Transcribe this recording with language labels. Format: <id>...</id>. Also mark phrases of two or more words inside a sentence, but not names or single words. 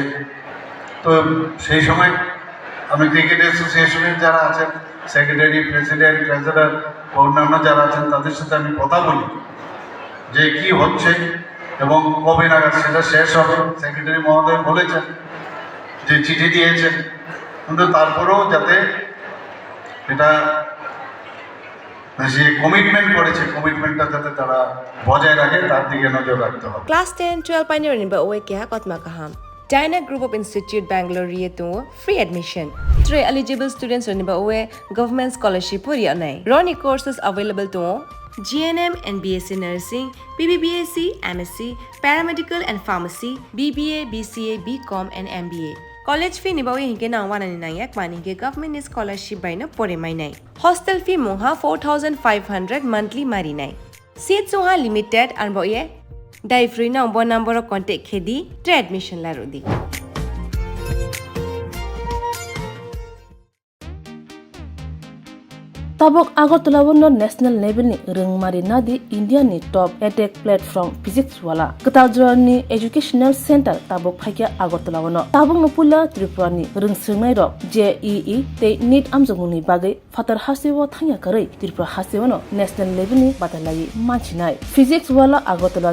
<bn>তো সেই সময় আমি ক্রিকেট অ্যাসোসিয়েশনের যারা আছেন,</bn> <en>secretary, president, treasurer,</en> <bn>অন্যান্য যারা আছেন তাদের সাথে আমি কথা বলি যে কি হচ্ছে এবং কবে নাগাদ সেটা শেষ হবে। সেক্রেটারি মহোদয় বলেছেন যে চিঠি দিয়েছেন, কিন্তু তারপরেও যাতে এটা যে কমিটমেন্ট করেছে কমিটমেন্টটা যাতে তারা বজায় রাখে তার দিকে নজর রাখতে হবে।</bn> <trp>Class 10-12 pioneering ba oe kya kotma kaham.</trp> <en>Dyna Group of Institute Bangalore to free admission.</en> <trp>3 eligible students ni ba oe</trp> <en>government scholarship</en> <trp>puri anai.</trp> <en>Roni courses available to GNM and BSc Nursing, BBBSc, MSc, Paramedical and Pharmacy, BBA, BCA, BCom and MBA. College fee</en> <trp>ni ba oe hinke na 199 mani ke</trp> <en>government scholarship</en> <trp>by na pore mai nai.</trp> <en>Hostel fee</en> <trp>moha 4500 monthly mari nai. Seats soha limited and ba oe dai free na umbo</trp> <en>number of contact</en> <trp>khedi tre admission la rodi. Tabok Agartala wono</trp> <en>national level</en> <trp>ni rengmari nadi India ni</trp> <en>top edtech platform</en> <trp>physics wala Kataljra ni educational center tabok phakya Agartala wono tabok mupula Tripura ni rengsirnai rok JEE te NEET amjongni bagai fatar hasewo thangya karai Tripura hasewono</trp> <en>national level</en> <trp>ni batalai manchinai physics wala Agartala</trp>